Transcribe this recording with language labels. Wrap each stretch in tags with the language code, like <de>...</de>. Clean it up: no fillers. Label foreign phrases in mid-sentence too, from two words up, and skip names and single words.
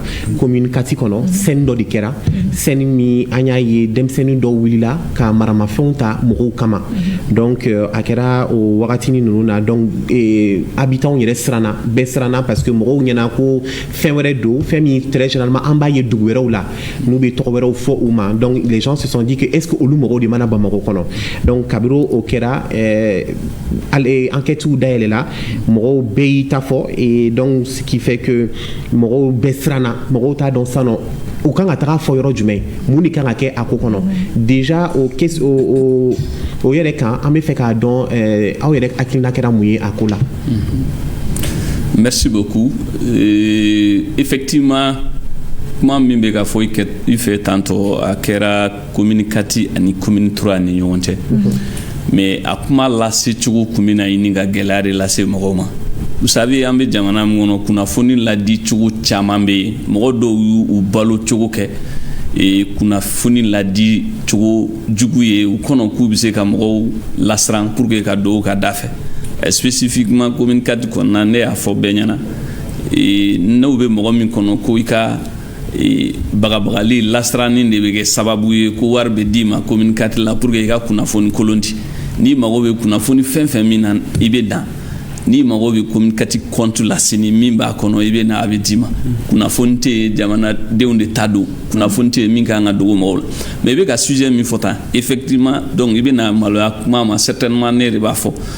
<bm>commune kati kɔnɔ scène dɔ de kɛra scène min an y'a ye denmisɛnnin dɔw wulila ka maramafɛnw ta mɔgɔw kama donc a kɛra o wagatini ninnu na donc habitants yɛrɛ siranna bɛɛ siranna parce que mɔgɔw ɲɛna ko fɛn wɛrɛ don fɛn min</bm> <fr>très généralement</fr> <bm>an b'a ye dugu wɛrɛw la n'u bɛ tɔgɔ wɛrɛw fɔ u ma</bm> <fr>donc les gens se sont dit que est-ce que</fr> <bm>olu mɔgɔw de mana Bamakɔ kɔnɔ donc kabiri o kɛra enquêtes dayɛlɛla mɔgɔw bɛɛ y'i ta fɔ</bm> <fr>et donc ce qui fait que</fr> <bm>mɔgɔw bɛɛ siranna mɔgɔw t'a dɔn sisan nɔ u kan ka taga fɔ yɔrɔ jumɛn mun de kan ka kɛ a ko kɔnɔ déjà o yɛrɛ kan an bɛ fɛ k'a dɔn aw yɛrɛ hakilina kɛra mun ye a ko la.</bm> <fr>Merci beaucoup. Effectivement,</fr> <bm>kuma min bɛ ka fɔ i fɛ tantôt a kɛra commune kati ani commune 3 ni ɲɔgɔn cɛ mais a kuma lase cogo kun bɛ na ɲini ka gɛlɛya de lase mɔgɔw ma.</bm> <fr>Vous savez</fr> <bm>an bɛ jamana min kɔnɔ kunnafoni ladi cogo caman bɛ yen mɔgɔ dɔw y'u balo cogo kɛ kunnafoni ladi cogo jugu ye u kɔnɔ k'u bɛ se ka mɔgɔw lasiran</bm> <fr>pour que</fr> <bm>ka don u ka da fɛ. Spécifiquement commune 4 kɔnɔna ne y'a fɔ bɛɛ ɲɛna n'u bɛ mɔgɔ min kɔnɔ ko i ka bagabagali lasiranin de bɛ kɛ sababu ye ko wari bɛ d'i ma commune 4 la</bm> <fr>pour que</fr> <bm>i ka kunnafoni kolon di n'i mago bɛ kunnafoni fɛn fɛn min na i bɛ dan n'i mago bɛ commune 4 compte la sini min b'a kɔnɔ i bɛ na a bɛ d'i ma kunnafoni tɛ yen jamanadenw de ta don kunnafoni tɛ yen min kan ka dogo mɔgɔw la mais i bɛ ka sujet min fɔ tan effectivement donc i bɛ na maloya kuma ma certainement ne de b'a fɔ.</bm>